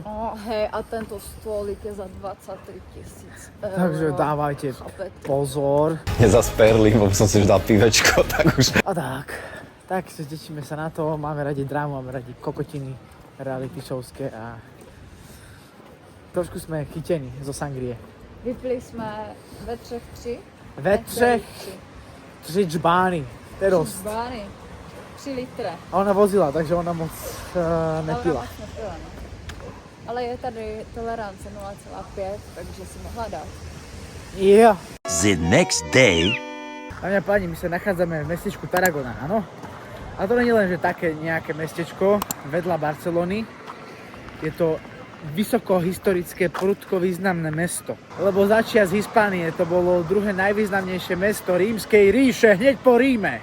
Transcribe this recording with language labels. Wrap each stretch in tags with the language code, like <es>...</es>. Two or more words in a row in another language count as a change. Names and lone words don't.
<sk>Hej, a tento stôlik je za 23 000 eur. Takže dávajte pozor. Je zas perly, lebo som si už dal pivečko, tak už. A tak sa tešíme sa na to, máme radi drámu, máme radi kokotiny, reality showské a trošku sme chytení zo sangrie.</sk> <cs>Vypili jsme ve třech 3. Ve třech 3 džbány, to je dost. Bány. 3 litry. A ona vozila, takže ona moc nepila. Ale moc nepila, no. Ale je tady tolerance 0,5, takže si mohla dát.</cs> <en>Yeah. The next day.</en> <sk>Dámy a páni, my sa nachádzame v mestečku Tarragona, áno? A to nie je len, že také nejaké mestečko vedľa Barcelony. Je to vysokohistorické, prudko významné mesto. Lebo začiat z Hispánie to bolo druhé najvýznamnejšie mesto Rímskej ríše, hneď po Ríme.</sk>